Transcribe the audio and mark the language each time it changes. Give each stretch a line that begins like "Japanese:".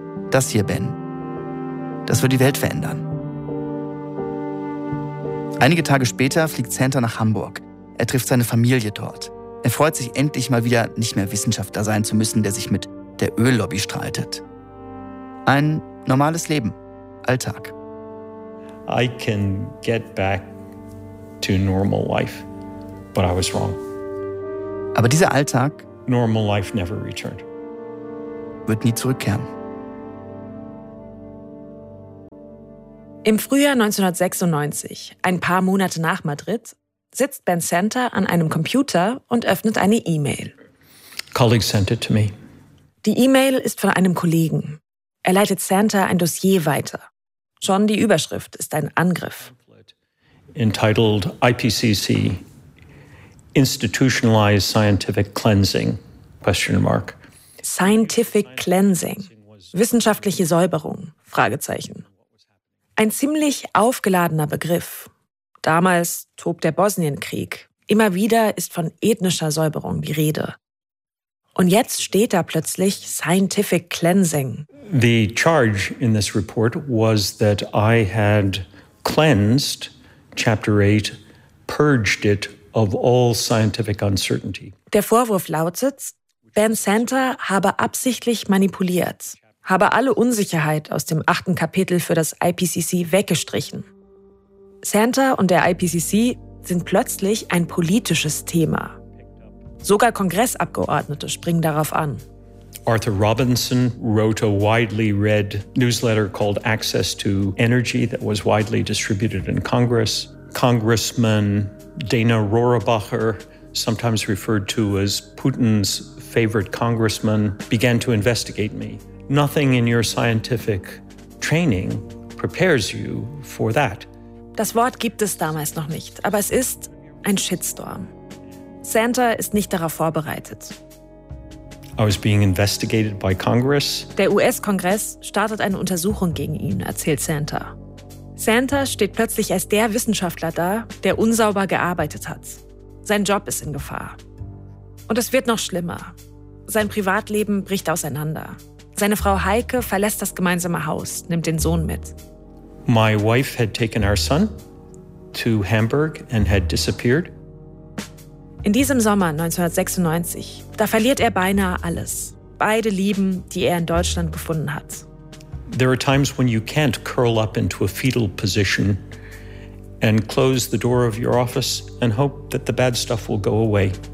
German: Das hier, Ben, das wird die Welt verändern. Einige Tage später fliegt Center nach Hamburg. Er trifft seine Familie dort. Er freut sich endlich mal wieder, nicht mehr Wissenschaftler sein zu müssen, der sich mit der Öllobby streitet. Ein normales Leben, Alltag.
English: I can get back to normal life, but I was wrong.
German: Aber dieser Alltag,
English: normal life never returned,
German: wird nie zurückkehren. Im Frühjahr 1996, ein paar Monate nach Madrid, sitzt Ben Center an einem Computer und öffnet eine E-Mail.
English: Colleagues sent it to me.
German: Die E-Mail ist von einem Kollegen. Er leitet Center ein Dossier weiter. Schon die Überschrift ist ein Angriff.
English: Entitled IPCC, Institutionalized Scientific Cleansing, ?
German: Scientific Cleansing, wissenschaftliche Säuberung, ? Ein ziemlich aufgeladener Begriff. Damals tobt der Bosnienkrieg. Immer wieder ist von ethnischer Säuberung die Rede. Und jetzt steht da plötzlich Scientific Cleansing.
English: The charge in this report was that I had cleansed Chapter 8, purged it of all scientific uncertainty.
German: Der Vorwurf lautet, Ben Center habe absichtlich manipuliert, habe alle Unsicherheit aus dem 8. Kapitel für das IPCC weggestrichen. Center und der IPCC sind plötzlich ein politisches Thema. Sogar Kongressabgeordnete springen darauf an.
English: Arthur Robinson wrote a widely read newsletter called Access to Energy that was widely distributed in Congress. Congressman Dana Rohrabacher, sometimes referred to as Putin's favorite congressman, began to investigate me. Nothing in your scientific training prepares you for that.
German: Das Wort gibt es damals noch nicht, aber es ist ein Shitstorm. Center ist nicht darauf vorbereitet.
English: I was being investigated by Congress.
German: Der US-Kongress startet eine Untersuchung gegen ihn, erzählt Santa. Santa steht plötzlich als der Wissenschaftler da, der unsauber gearbeitet hat. Sein Job ist in Gefahr. Und es wird noch schlimmer. Sein Privatleben bricht auseinander. Seine Frau Heike verlässt das gemeinsame Haus, nimmt den Sohn mit.
English: My wife had taken our son to Hamburg and had disappeared.
German: In diesem Sommer 1996, da verliert er beinahe alles. Beide Lieben, die er in Deutschland gefunden hat.
English: There are times when you can't curl up into a fetal position and close the door of your office and hope that the bad stuff will go away.